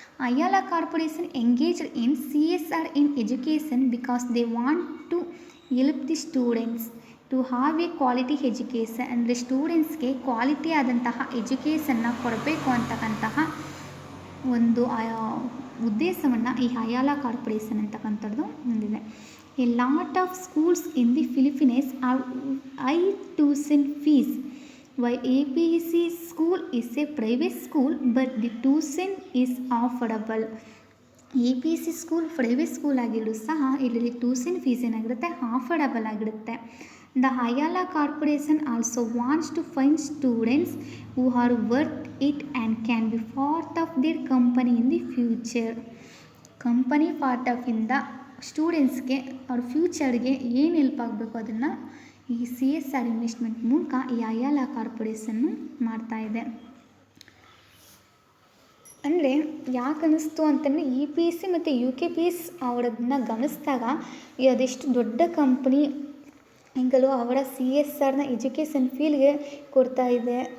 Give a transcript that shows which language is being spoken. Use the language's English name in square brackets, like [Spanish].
[English] Ayala corporation engaged in CSR in education because they want to help the students to have a quality education. [Kannada] ಅಂದರೆ ಸ್ಟೂಡೆಂಟ್ಸ್ಗೆ quality ಆದಂತಹ ಎಜುಕೇಷನ್ನ ಕೊಡಬೇಕು ಅಂತಕ್ಕಂತಹ ಒಂದು ಉದ್ದೇಶವನ್ನು ಈ ಅಯಾಲ ಕಾರ್ಪೊರೇಷನ್ ಅಂತಕ್ಕಂಥದ್ದು ಹೊಂದಿದೆ. [English] A lot of schools in the Philippines have high tuition fees. While APC school is a private school, but the tuition is affordable. [Kannada] APC school private school ಆಗಿದ್ರು ಸಹ ಇಲ್ಲಿ ಟ್ಯೂಷನ್ ಫೀಸ್ ಏನಾಗಿರುತ್ತೆ, ಅಫೋರ್ಡಬಲ್ ಆಗಿರುತ್ತೆ. [English] The Ayala Corporation also wants to find students who are worth it and can be part of their company in the future. [Kannada] Company part of ಇಂದ ಸ್ಟೂಡೆಂಟ್ಸ್ಗೆ ಅವ್ರ ಫ್ಯೂಚರ್ಗೆ ಏನು help ಆಗಬೇಕು ಅದನ್ನು ಈ CSR ಇನ್ವೆಸ್ಟ್ಮೆಂಟ್ ಮೂಲಕ ಈ ಅಯಾಲ ಕಾರ್ಪೊರೇಷನ್ನು ಮಾಡ್ತಾಯಿದೆ. ಅಂದರೆ ಯಾಕೆ ಅನ್ನಿಸ್ತು ಅಂತಂದರೆ EPC ಮತ್ತು UKPS ಅವರದನ್ನ ಗಮನಿಸಿದಾಗ ಅದೆಷ್ಟು ದೊಡ್ಡ ಕಂಪ್ನಿ ಹಿಂಗಲೂ ಅವರ CSRನ ಎಜುಕೇಷನ್ ಫೀಲ್ಡ್ಗೆ ಕೊಡ್ತಾ ಇದೆ.